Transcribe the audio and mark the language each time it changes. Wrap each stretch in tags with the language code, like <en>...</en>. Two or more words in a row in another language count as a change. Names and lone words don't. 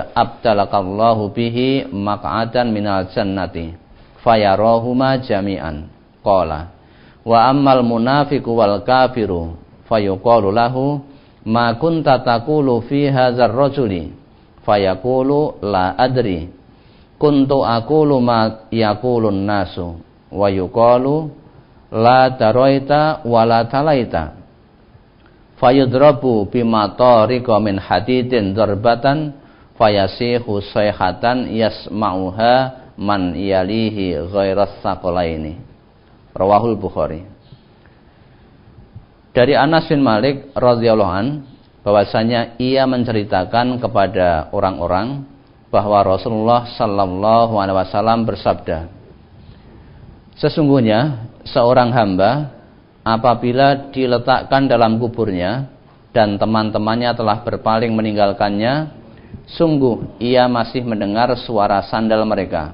<ar>أبدلك الله به مقعدا من الجنة فيراهما جميعا قال وأما المنافق وال كافر فيقال له ما كنت تقول في هذا الرجل فيقول لا أدري كنت أقول ما يقول الناس فيقال لا دريت ولا تليت فيضرب بمطارق من حديد ضربة فيصيح صيحة يسمعها من يليه غير الثقلين. رواه البخاري.</ar> <id>Dari Anas bin Malik</id> <ar>رضي الله عن</ar> <id>bahwasanya ia menceritakan kepada orang-orang bahwa Rasulullah</id> <ar>صلى الله عليه وسلم</ar> <id>bersabda, sesungguhnya seorang hamba apabila diletakkan dalam kuburnya dan teman-temannya telah berpaling meninggalkannya, sungguh ia masih mendengar suara sandal mereka.</id>